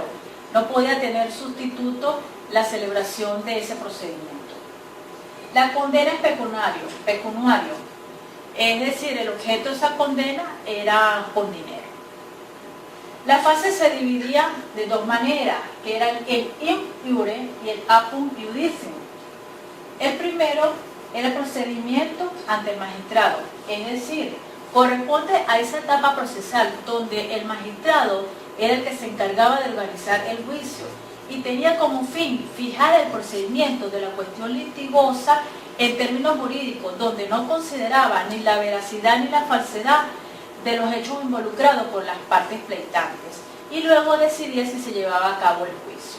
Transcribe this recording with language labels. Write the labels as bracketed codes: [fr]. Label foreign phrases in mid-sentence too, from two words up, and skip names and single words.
[es] No podía tener sustituto la celebración de ese procedimiento. La condena es pecuniario. Es decir, el objeto de esa condena era con dinero. La fase se dividía de dos maneras, que eran el [la] in iure [es] y el [la] apud iudicium. [es] El primero era el procedimiento ante el magistrado, es decir, corresponde a esa etapa procesal donde el magistrado era el que se encargaba de organizar el juicio y tenía como fin fijar el procedimiento de la cuestión litigosa en términos jurídicos, donde no consideraba ni la veracidad ni la falsedad de los hechos involucrados por las partes pleitantes, y luego decidía si se llevaba a cabo el juicio.